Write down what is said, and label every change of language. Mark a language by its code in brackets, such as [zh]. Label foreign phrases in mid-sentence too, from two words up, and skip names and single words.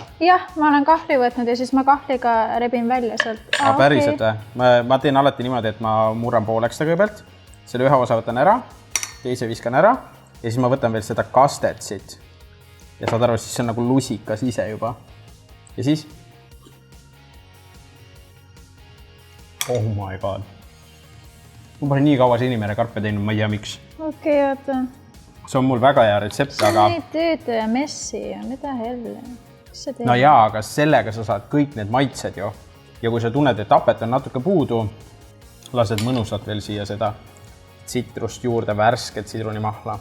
[et] Jah, ma olen kahvli võtnud ja siis ma kahvliga rebin välja sealt. Päriselt või? Ma teen alati niimoodi, et ma murran pooleks ta kõigepealt. Selle ühe osa võtan ära, teise viskan ära ja siis ma võtan veel seda kastet siit. Ja saad aru, siis see on nagu lusikas ise juba. Ja siis? [en] Oh my god. [et] Ma pole nii kaua Sinimere karpe teinud, ma ei tea miks. Okei, oota. See on mul väga hea retsept, aga... See töötu ja messi ja mida helle. No jaa, aga sellega sa saad kõik need maitsed ju. Ja kui sa tunned, et hapet on natuke puudu, lased mõnusalt veel siia seda tsitrust juurde, värsket sidrunimahla.